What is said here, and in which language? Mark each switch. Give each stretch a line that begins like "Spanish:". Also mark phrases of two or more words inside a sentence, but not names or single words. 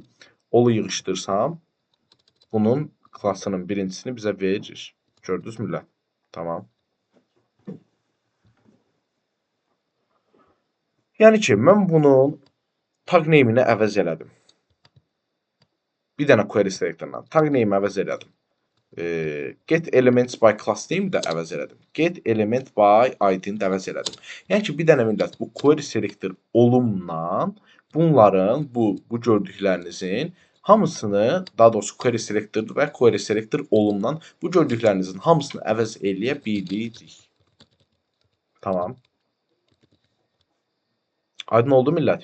Azerbaijani: Olu yığışdırsam, bunun klassının birincisini bizə verir. Gördünüz millət? Tamam. Yəni ki, mən bunun
English: tag name-
Azerbaijani: ini əvəz elədim. Bir dənə
English: query selectorla tag name-
Azerbaijani: i əvəz elədim.
English: Get elements by class name-
Azerbaijani: i də əvəz elədim.
English: Get element by ID-
Azerbaijani: ni də əvəz elədim. Yəni ki, bir dənə millət bu
English: query selector
Azerbaijani: olumla bunların, bu gördüklərinizin hamısını, daha doğrusu
English: query selector
Azerbaijani: və
English: query selector
Azerbaijani: olumla bu gördüklərinizin hamısını əvəz eləyə bilirik. Tamam. Aydın oldu millət?